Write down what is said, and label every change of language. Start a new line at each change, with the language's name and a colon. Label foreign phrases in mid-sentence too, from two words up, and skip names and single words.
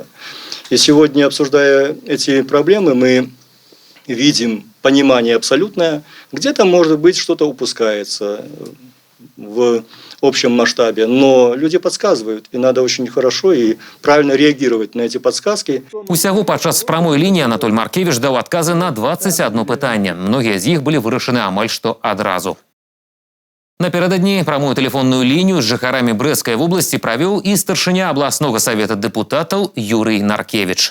Russian: И сегодня, обсуждая эти проблемы, мы видим понимание абсолютное. Где-то, может быть, что-то упускается в общем масштабе, но люди подсказывают, и надо очень хорошо и правильно реагировать на эти подсказки.
Belarusian: Усяго падчас прамой лініі Анатоль Маркевіч даў адказы на 21 пытанне. Многія з іх былі вырашаны амаль што адразу. Напярэдадні прамую тэлефонную лінію з жыхарамі Брэсцкай вобласці правёў і старшыня абласнога савета дэпутатаў Юрый Наркевіч.